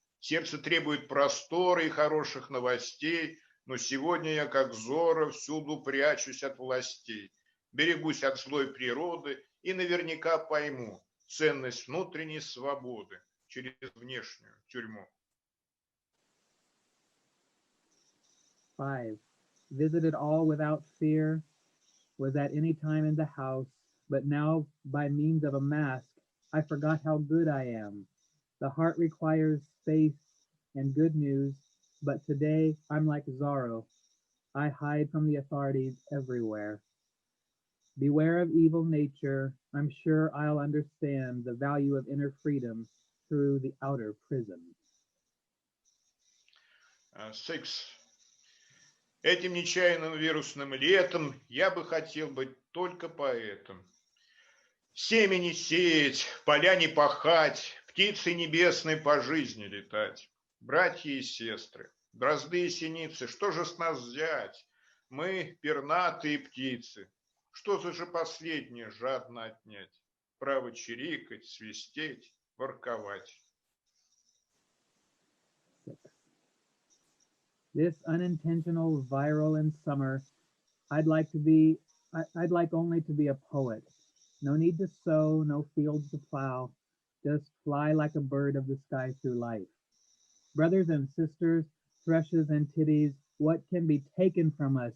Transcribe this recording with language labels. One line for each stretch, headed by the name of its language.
Russian: Сердце требует простора и хороших новостей, но сегодня я, как Зорро, всюду прячусь от властей. Берегусь от злой природы и наверняка пойму ценность внутренней свободы через внешнюю тюрьму. 5.
English: Visited all without fear, was at any time in the house, but now by means of a mask, I forgot how good I am. The heart requires space and good news, but today I'm like Zorro. I hide from the authorities everywhere. Beware of evil nature. I'm sure I'll understand the value of inner freedom through the outer prison. 6.
Russian: Этим нечаянным вирусным летом я бы хотел быть только поэтом. Семени сеять, поля не пахать, птицы небесные по жизни летать. Братья и сестры, дрозды и синицы, что же с нас взять? Мы пернатые птицы. Что же последнее жадно отнять? Право чирикать, свистеть, ворковать.
English: This unintentional viral in summer, I'd like only to be a poet. No need to sow, no fields to plow, just fly like a bird of the sky through life. Brothers and sisters, thrushes and titties, what can be taken from us?